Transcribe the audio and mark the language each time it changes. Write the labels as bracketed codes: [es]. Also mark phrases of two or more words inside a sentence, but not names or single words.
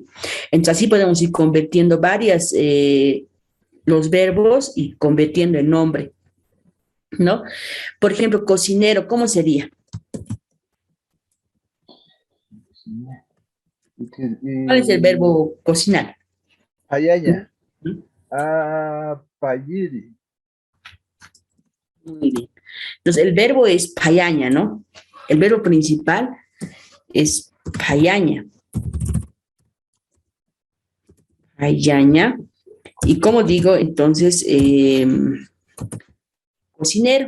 [es] Entonces así podemos ir convirtiendo varias, los verbos y convirtiendo en nombre, ¿no? Por ejemplo, cocinero, ¿cómo sería? ¿Cuál es el verbo cocinar? [ay] Payaya. ¿Mm? Payiri. [es] Muy bien. Entonces, el verbo es payaña, ¿no? El verbo principal es payaña. [ay] Payaña. [es] Y como digo, entonces, cocinero.